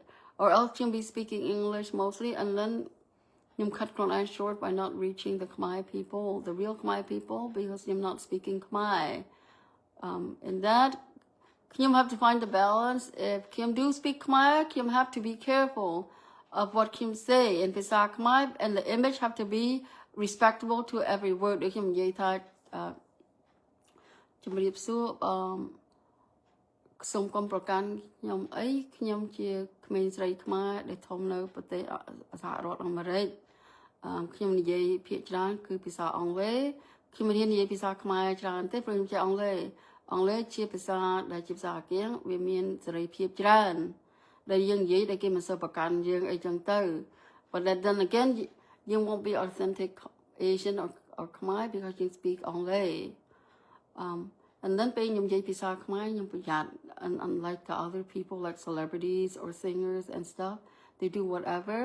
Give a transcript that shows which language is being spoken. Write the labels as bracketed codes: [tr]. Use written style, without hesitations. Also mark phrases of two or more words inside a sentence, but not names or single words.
[en] Or else you'll be speaking English mostly, and then you cut Khmer short by not reaching the Khmer people, the real Khmer people, because you're not speaking Khmer. In that, Kim have to find the balance. If Kim do speak Khmer, Kim have to be careful of what Kim say in [km] ភាសាខ្មែរ, [en] and the image have to be respectable to every word. Kim dạy tha [km] ជំរាបសួរសូមគុំប្រកាន់ខ្ញុំអីខ្ញុំជាក្មេងស្រីខ្មែរដែលធំនៅប្រទេសសហ រដ្ឋអាមេរិកខ្ញុំនិយាយភាគច្រើនគឺភាសាអង់គ្លេសខ្ញុំរៀននិយាយភាសាខ្មែរច្រើនទេព្រោះខ្ញុំចេះអង់គ្លេសអង់គ្លេសជាភាសាដែលជាភាសាអាគាងវាមានសេរីភាពច្រើនដែលយើងនិយាយដែលគេមិនសូវប្រកាន់យើងអីចឹងទៅ [en] but then again you won't be authentic Asian or Khmer because you speak English. And then when you say [km] ភាសាខ្មែរ, [en] and unlike the other people like celebrities or singers and stuff, they do whatever.